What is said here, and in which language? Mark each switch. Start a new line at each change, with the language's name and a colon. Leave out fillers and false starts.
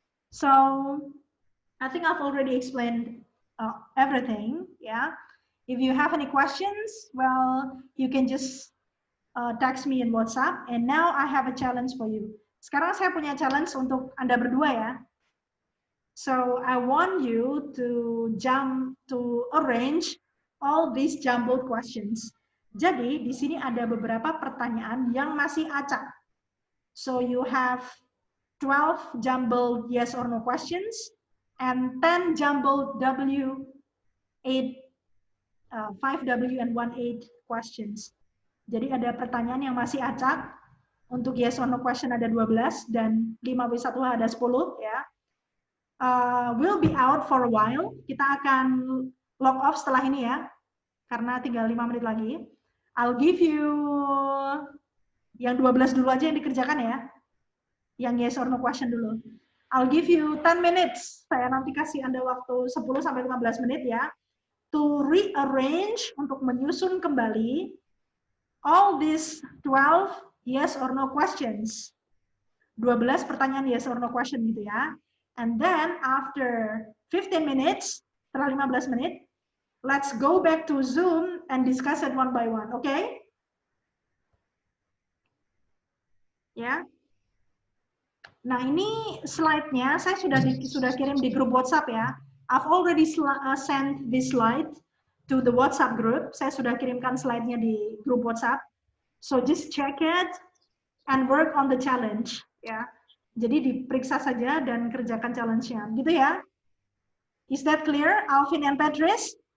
English: So, I think I've already explained everything, yeah. If you have any questions, well, you can just text me in WhatsApp. And now I have a challenge for you.
Indonesian: Sekarang saya punya challenge untuk Anda berdua ya.
English: So I want you to arrange all these jumbled questions.
Indonesian: Jadi di sini ada beberapa pertanyaan yang masih acak.
English: So you have 12 jumbled yes or no questions and 10 jumbled W8 5W and 1-8 questions.
Indonesian: Jadi ada pertanyaan yang masih acak. Untuk yes or no question ada 12 dan 5W1H ada 10 ya.
English: We'll be out for a while.
Indonesian: Kita akan log off setelah ini ya. Karena tinggal 5 menit lagi.
English: I'll give you
Indonesian: yang 12 dulu aja yang dikerjakan ya. Yang
English: yes or no question dulu. I'll give you 10 minutes.
Indonesian: Saya nanti kasih Anda waktu 10 sampai 15 menit ya.
English: To rearrange,
Indonesian: untuk menyusun kembali
English: all these 12 yes or no questions.
Indonesian: 12 pertanyaan yes or no question gitu ya.
English: And then after 15 minutes,
Indonesian: setelah 15 menit,
English: let's go back to Zoom and discuss it one by one, okay?
Indonesian: Ya. Nah, ini slide-nya saya sudah kirim di grup WhatsApp ya.
English: I've already sent this slide to the WhatsApp group.
Indonesian: Saya sudah kirimkan slide-nya di grup WhatsApp.
English: So just check it and work on the challenge.
Indonesian: Ya, jadi diperiksa saja dan kerjakan challenge-nya. Gitu ya?
English: Is that clear, Alvin and Patrice?